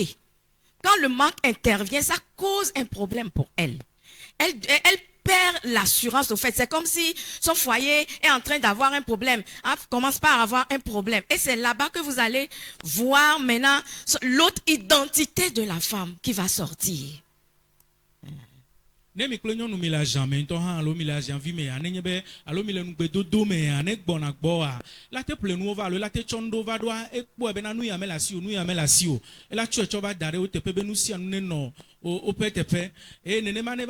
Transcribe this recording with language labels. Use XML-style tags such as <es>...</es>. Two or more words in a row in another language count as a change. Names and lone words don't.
<fr>Quand le manque intervient, ça cause un problème pour elle. Elle perd l'assurance au fait. C'est comme si son foyer est en train d'avoir un problème. Elle commence par avoir un problème. Et c'est là-bas que vous allez voir maintenant l'autre identité de la femme qui va sortir.</fr> <ee>Ne mi kple nyɔnu mi le azãme ŋutɔ hã alo mi le azãvi me nenye be alo mi le nugbedodo me ne gbɔna gbɔa la te ƒle nuwo va alo la te tsɔ nu ɖo va ɖoa ekpɔe bena nu ya me le asi o nu ya me le asi o ela tsɔe tsɔ va da ɖe wo teƒe be nu sia nu nenɔ woƒe teƒe eye nenema ne</ee>